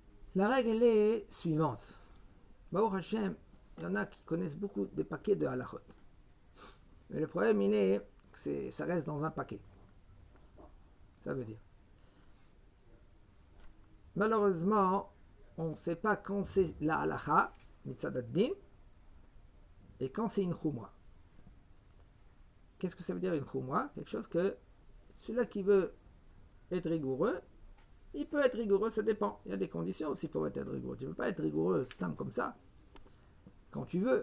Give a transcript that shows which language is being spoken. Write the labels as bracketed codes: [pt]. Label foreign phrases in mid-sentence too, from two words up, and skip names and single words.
[fr] La règle elle est suivante. [he] Baruch Hashem, [fr] il y en a qui connaissent beaucoup des paquets de halachot. Mais le problème, il est que ça reste dans un paquet. Ça veut dire. Malheureusement, on ne sait pas quand c'est la halacha, [he] mitzad ad-din, [fr] et quand c'est une chumra. Qu'est-ce que ça veut dire une chumra? Quelque chose que celui-là qui veut être rigoureux, il peut être rigoureux, ça dépend. Il y a des conditions aussi pour être rigoureux. Tu ne peux pas être rigoureux, stam comme ça. Quand tu veux.